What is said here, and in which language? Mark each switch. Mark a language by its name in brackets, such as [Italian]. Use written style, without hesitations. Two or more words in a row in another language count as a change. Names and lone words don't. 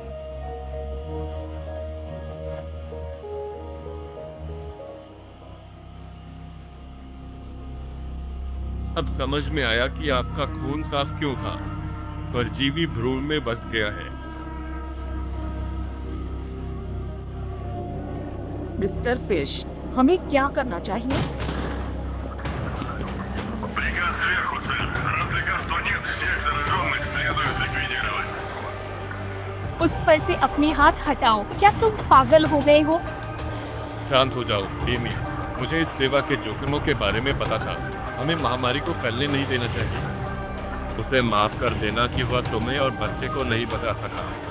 [Hindi] अब समझ में आया कि आपका खून साफ क्यों था। परजीवी भ्रूण में बस गया है। मिस्टर फिश, हमें क्या करना चाहिए? [Russian] Приказ сверху, цель. Раз лекарства нет, всех зараженных следует ликвидировать. [Hindi] उस पर से अपने हाथ हटाओ। क्या तुम पागल हो गए हो? शांत हो जाओ एमी। मुझे इस सेवा के जोखिमों के बारे में पता था। हमें महामारी को फैलने नहीं देना चाहिए। उसे माफ कर देना कि वह तुम्हें और बच्चे को नहीं बचा सका।